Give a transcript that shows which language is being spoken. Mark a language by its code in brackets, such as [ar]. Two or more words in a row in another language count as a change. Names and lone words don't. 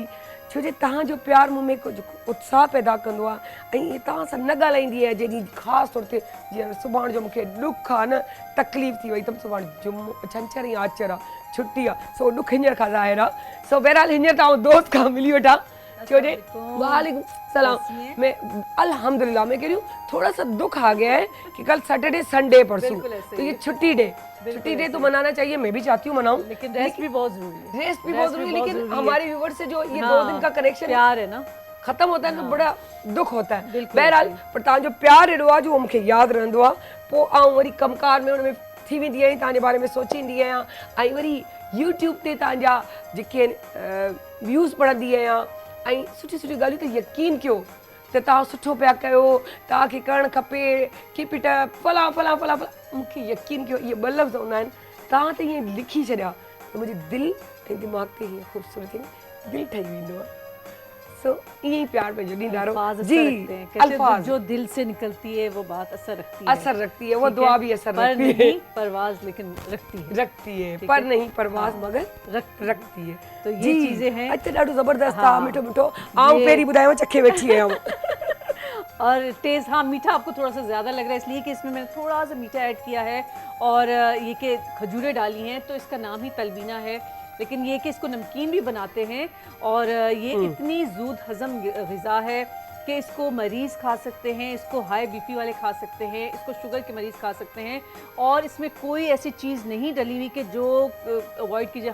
[sd] छो जे तव्हांजो प्यारु मूं में कुझु उत्साह पैदा कंदो आहे ऐं तव्हां सां न ॻाल्हाईंदी आहे जॾहिं ख़ासि तौर ते जीअं सुभाणे जो मूंखे ॾुखु आहे न, तकलीफ़ थी वई त सुभाणे जुमो छंछरु या आचर आहे, छुटी आहे, सो ॾुखु हींअर खां ज़ाहिर आहे। सो बहरहाल हींअर तव्हां दोस्त खां मिली वठां। छो जे [ar] وعليكم السلام [ur] میں الحمدللہ میں کہہ رہی ہوں تھوڑا سا دکھ آ گیا ہے کہ کل [en] Saturday Sunday [ur] پرسوں تو یہ چھٹی ڈے تو منانا چاہیے، میں بھی چاہتی ہوں مناؤں, لیکن ریسٹ بھی بہت ضروری ہے. ریسٹ بھی بہت ضروری ہے، لیکن ہمارے ویوئر سے جو یہ 2 دن کا کنکشن پیار ہے نا ختم ہوتا ہے تو بڑا دکھ ہوتا ہے. [sd] बहरहाल पर तव्हांजो प्यार एॾो आहे जो उहो मूंखे यादि रहंदो आहे। पोइ आउं वरी कमकार में हुन में थी वेंदी आहियां, तव्हांजे बारे में सोचींदी आहियां ऐं वरी यूट्यूब ते तव्हांजा जेके व्यूज़ पढ़ंदी आहियां ऐं सुठी सुठी ॻाल्हियूं। त यकीन कयो त तव्हां सुठो पिया कयो, तव्हांखे करणु खपे, [en] keep it up, [sd] फलां फलां फलां फलां। मूंखे यकीन कयो इहे 2 लफ़्ज़ हूंदा आहिनि, तव्हां त ईअं लिखी छॾिया त मुंहिंजी दिलि ऐं दिमाग़ ते हीअं ख़ूबसूरती दिलि ठही वेंदो आहे। सो ईअं ई प्यार पंहिंजो ॾींदा रहो जी। [ur] الفاظ جو دل سے نکلتی ہے وہ بات اثر رکھتی ہے, وہ دعا بھی اثر رکھتی ہے. پرواز لیکن رکھتی ہے پر نہیں پرواز مگر رکھتی ہے. تو یہ چیزیں ہیں. [sd] अच्छा ॾाढो ज़बरदस्त आहे, मिठो मिठो आउं पहिरीं ॿुधायो चखे वेठी आहियां। [ur] اور ٹیسٹ ہاں میٹھا آپ کو تھوڑا سا زیادہ لگ رہا ہے اِس لیے کہ اِس میں میں نے تھوڑا سا میٹھا ایڈ کیا ہے اور یہ کہ کھجوریں ڈالی ہیں تو اِس کا نام ہی تلبینہ ہے، لیکن یہ کہ اِس کو نمکین بھی بناتے ہیں اور یہ اتنی زود ہضم غذا ہے کہ اِس کو مریض کھا سکتے ہیں، اِس کو [en] high BP [ur] والے کھا سکتے ہیں، اِس کو شوگر کے مریض کھا سکتے ہیں اور اِس میں کوئی ایسی چیز نہیں ڈلی ہوئی کہ جو اوائڈ کیجیے.